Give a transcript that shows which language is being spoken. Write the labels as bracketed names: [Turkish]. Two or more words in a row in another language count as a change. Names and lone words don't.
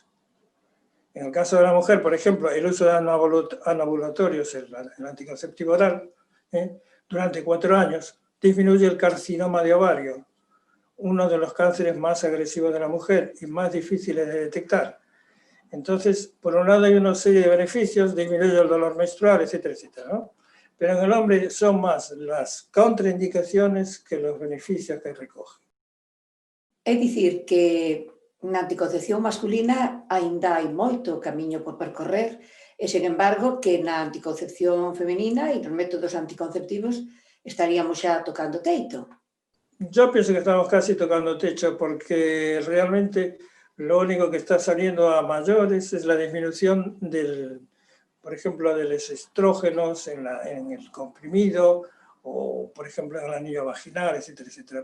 [Spanish] En el caso de la mujer, por ejemplo, el uso de anovulatorios, el anticonceptivo oral, durante 4 años, disminuye el carcinoma de ovario, uno de los cánceres más agresivos de la mujer y más difíciles de detectar. Entonces, por un lado hay una serie de beneficios, disminuye el dolor menstrual, etcétera, etcétera, ¿no? Pero en el hombre son más las contraindicaciones que los beneficios que recoge. [Galician] É dicir que na anticoncepción masculina aínda hai moito camiño por percorrer e, sen embargo, que na anticoncepción femenina e nos métodos anticonceptivos estaríamos xa tocando teito. [Spanish] Yo pienso que estamos casi tocando techo porque realmente lo único que está saliendo a mayores es la disminución del por ejemplo, de los estrógenos en el comprimido, o por ejemplo en el anillo vaginal, etcétera, etcétera.